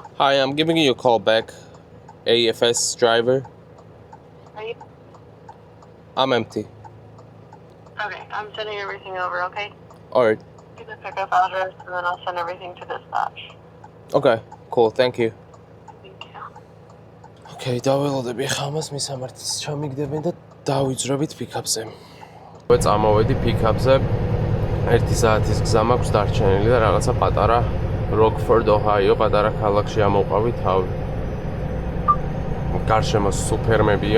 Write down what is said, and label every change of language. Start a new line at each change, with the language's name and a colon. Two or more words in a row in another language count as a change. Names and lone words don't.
English: Hi, I'm giving you a call back. AFS driver. Are you? I'm empty. Okay, I'm sending everything over, okay? Alright. Give the pickup address and then I'll send everything to dispatch. Okay, cool. Thank you. Thank you.
Georgian: Okay, დაველოდები ხამას მისამართს ჩამიგდებენ და დავიძრებით პიკაპზე. წამოვედი პიკაპზე. 1 საათის გზა მაქვს დარჩენილი და რაღაცა პატარა Rockford, Ohio, პატარა ქალაქში ამოვყავი თავი. გარშემო სუპერმებია.